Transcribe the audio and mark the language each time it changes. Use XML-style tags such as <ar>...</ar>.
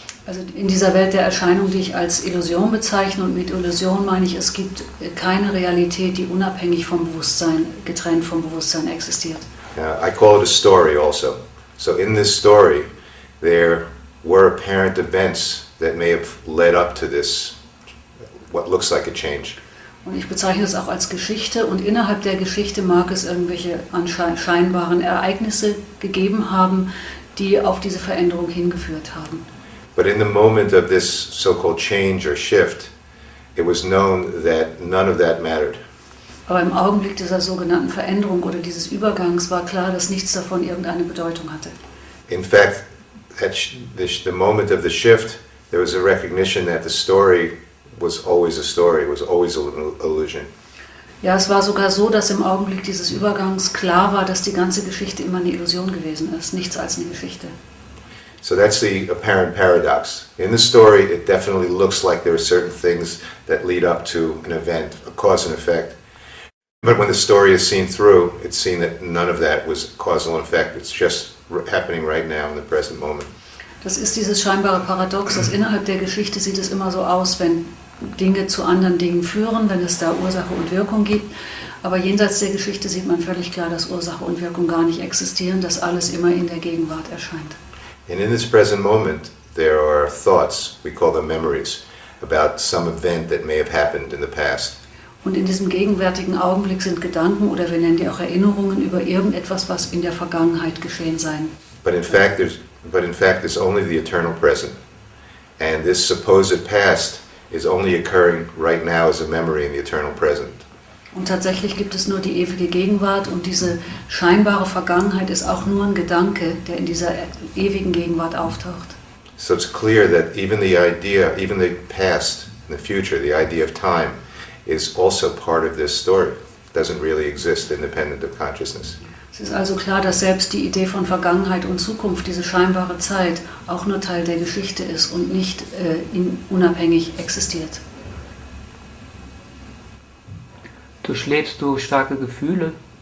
<de>Also in dieser Welt der Erscheinung, die ich als Illusion bezeichne, und mit Illusion meine ich, es gibt keine Realität, die unabhängig vom Bewusstsein, getrennt vom Bewusstsein existiert.</de> <en>I call it a story also. So in this story, there were apparent events that may have led up to this, what looks like a change.</en> <de>Und ich bezeichne es auch als Geschichte und innerhalb der Geschichte mag es irgendwelche scheinbaren Ereignisse gegeben haben, die auf diese Veränderung hingeführt haben.</de> <en>But in the moment of this so-called change or shift, it was known that none of that mattered.</en> <de>Aber im Augenblick dieser sogenannten Veränderung oder dieses Übergangs war klar, dass nichts davon irgendeine Bedeutung hatte.</de> <en>In fact, the moment of the shift, there was a recognition that the story was always a story, was always an illusion.</en> <de>Ja, es war sogar so, dass im Augenblick dieses Übergangs klar war, dass die ganze Geschichte immer eine Illusion gewesen ist, nichts als eine Geschichte.</de> <en>So that's the apparent paradox. In the story, it definitely looks like there are certain things that lead up to an event, a cause and effect. But when the story is seen through, it's seen that none of that was causal and effect. It's just happening right now in the present moment.</en> <de>Das ist dieses scheinbare Paradox, dass innerhalb der Geschichte sieht es immer so aus, wenn Dinge zu anderen Dingen führen, wenn es da Ursache und Wirkung gibt. Aber jenseits der Geschichte sieht man völlig klar, dass Ursache und Wirkung gar nicht existieren, dass alles immer in der Gegenwart erscheint.</de> <en>And in this present moment, there are thoughts, we call them memories, about some event that may have happened in the past.</en> <de>Und in diesem gegenwärtigen Augenblick sind Gedanken oder wir nennen die auch Erinnerungen über irgendetwas, was in der Vergangenheit geschehen sein.</de> <en>But in fact, there's only the eternal present. And this supposed past is only occurring right now as a memory in the eternal present.</en> <de>Und tatsächlich gibt es nur die ewige Gegenwart und diese scheinbare Vergangenheit ist auch nur ein Gedanke, der in dieser ewigen Gegenwart auftaucht.</de> <en>So it's clear that even the past and the future, the idea of time, is also part of this story. It doesn't really exist independent of consciousness.</en> <de>Es ist also klar, dass selbst die Idee von Vergangenheit und Zukunft, diese scheinbare Zeit, auch nur Teil der Geschichte ist und nicht unabhängig existiert. Durchlebst du starke Gefühle?</de>